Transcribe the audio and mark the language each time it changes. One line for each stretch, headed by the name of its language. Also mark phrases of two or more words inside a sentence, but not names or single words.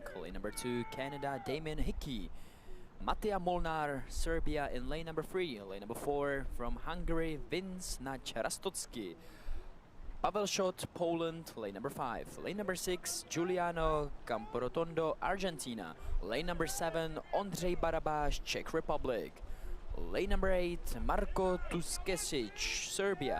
English: Lane number 2, Canada, Damien Hickey. Mattia Molnar, Serbia in lane number 3. Lane number 4 from Hungary, Vince Nachrastotsky. Pavel Schott, Poland, lane number 5. Lane number 6, Giuliano Camporotondo, Argentina. Lane number 7, Ondřej Barabáš, Czech Republic. Lane number 8, Marko Tuskesic, Serbia.